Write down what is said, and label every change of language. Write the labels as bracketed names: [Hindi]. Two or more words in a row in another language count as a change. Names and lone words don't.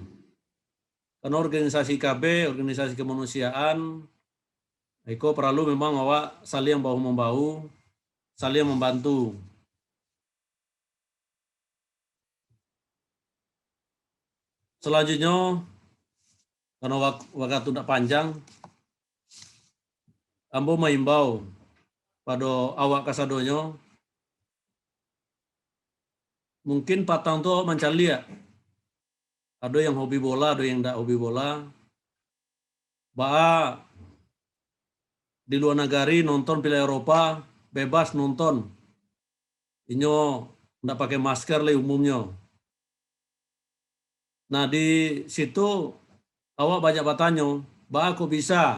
[Indonesian] Karena organisasi KB, organisasi kemanusiaan, Eko perlu memang awak saling bahu-membahu, saling membantu. Selanjutnya, karena waktu tidak panjang, ambo mengimbau pada awak kasadonyo, mungkin patang tu mencari ya. Ada yang hobi bola, ada yang tidak hobi bola. Bah di luar negeri nonton Piala Eropa bebas nonton. [Minangkabau] Inyo tidak pakai masker lah umumnya. [Indonesian] Nah di situ awak banyak bertanya, bah kok bisa?